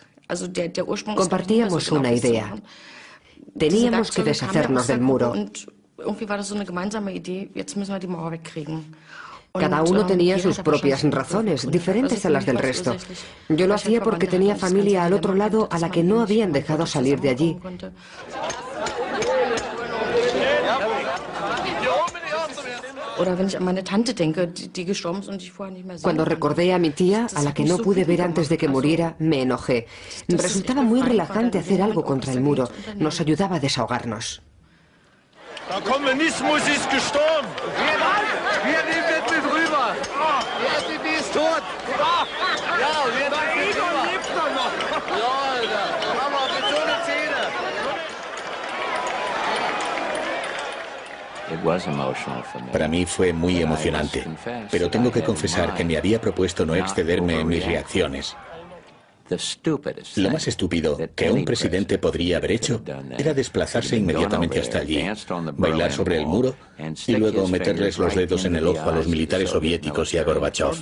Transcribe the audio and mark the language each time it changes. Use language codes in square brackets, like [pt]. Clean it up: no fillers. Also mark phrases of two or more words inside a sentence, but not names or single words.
[de] Also der Ursprung. [es] Compartíamos una idea. Teníamos que deshacernos del muro. Cada uno tenía sus propias razones, diferentes a las del resto. Yo lo hacía porque tenía familia al otro lado a la que no habían dejado salir de allí. Cuando recordé a mi tía, a la que no pude ver antes de que muriera, me enojé. Resultaba muy relajante hacer algo contra el muro. Nos ayudaba a desahogarnos. [de] Der Kommunismus ist gestorben. Wir nehmen das mit rüber. Die SPD ist tot. Ja, wir nehmen das mit lebt noch. Ja, Alter. Aber mit so einer Zähne. [es] Para mí fue muy emocionante, pero tengo que confesar que me había propuesto no excederme en mis reacciones. Lo más estúpido que un presidente podría haber hecho era desplazarse inmediatamente hasta allí, bailar sobre el muro y luego meterles los dedos en el ojo a los militares soviéticos y a Gorbachov.